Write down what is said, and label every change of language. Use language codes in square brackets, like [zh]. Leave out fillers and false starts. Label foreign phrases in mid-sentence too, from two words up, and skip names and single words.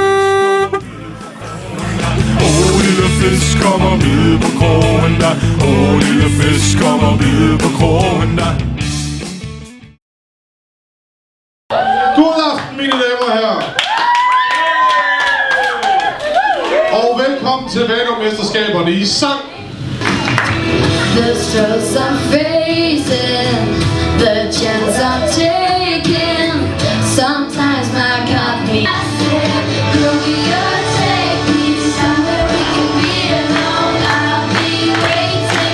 [da] Åh, lille fisk, kom og bid på krogen der. Åh, lille fisk, kom og bid på krogen der. God aften, mine damer og herrer. Og velkommen til Vanum-mesterskaberne i sang. [en] The strokes I'm facing, the chance I'm taking. Sometimes my company. Girl, you'll take me somewhere we can be alone. I'll be waiting.